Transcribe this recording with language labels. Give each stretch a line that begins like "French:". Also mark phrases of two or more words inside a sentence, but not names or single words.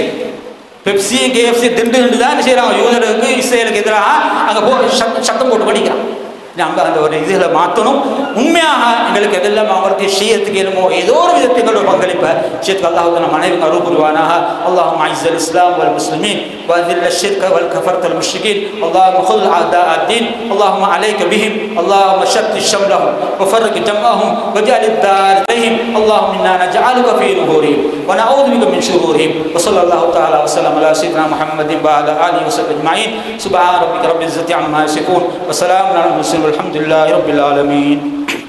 Tamil: பெப்சியும் KFC திண்டு தான் செய்கிறாங்க. யூதருக்கு இஸ்ரேலுக்கு எதிராக அங்கே சத்தம் போட்டு படிக்கிறான். நம்ம அந்த ஒரு இதில் மாற்றணும். உண்மையாக எங்களுக்கு எதெல்லாம் அவங்களுக்கு செய்யறதுக்கு என்னமோ ஏதோ ஒரு விதத்தை எங்களோட பங்களிப்பை செய்யறதுக்கு அல்லாஹ் நம்ம அனைவரும் அருள் புரிவானாக.
Arabic: اللهم أعز الإسلام والمسلمين وأذل الشرك والكفرة المشركين اللهم خذ أعداء الدين اللهم عليك بهم اللهم شتت شملهم وفرق جمعهم واجعل الدار عليهم اللهم إنا نجعلك في نحورهم ونعوذ بك من شرورهم وصلى الله تعالى وسلم على سيدنا محمد وعلى آله وصحبه أجمعين سبحان ربك رب العزة عما يصفون وسلام على المرسلين والحمد لله رب العالمين.